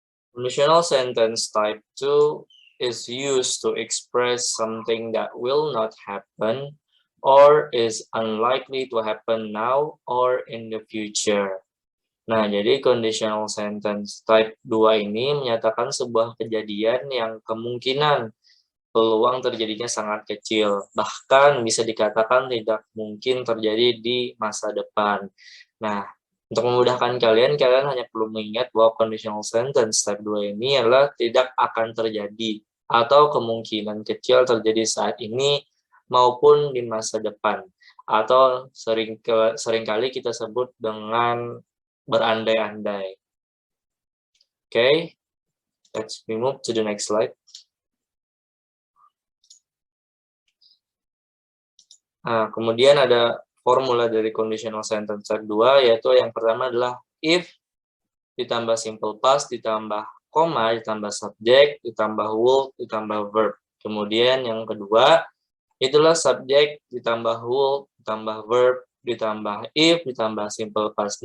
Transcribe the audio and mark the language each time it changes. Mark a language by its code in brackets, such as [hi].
[en] Conditional sentence type 2 is used to express something that will not happen or is unlikely to happen now or in the future. [id] Nah, jadi conditional sentence type 2 ini menyatakan sebuah kejadian yang kemungkinan peluang terjadinya sangat kecil, bahkan bisa dikatakan tidak mungkin terjadi di masa depan. Nah, untuk memudahkan kalian hanya perlu mengingat bahwa conditional sentence type 2 ini adalah tidak akan terjadi atau kemungkinan kecil terjadi saat ini maupun di masa depan, atau seringkali kita sebut dengan berandai-andai. [en] Okay, let's move to the next slide. [id] Nah, kemudian ada formula dari conditional sentence type 2, yaitu yang pertama adalah if, ditambah simple past, ditambah koma, ditambah subject, ditambah would, ditambah verb. Kemudian yang kedua, itulah subject, ditambah would, ditambah verb, ditambah if, ditambah simple past.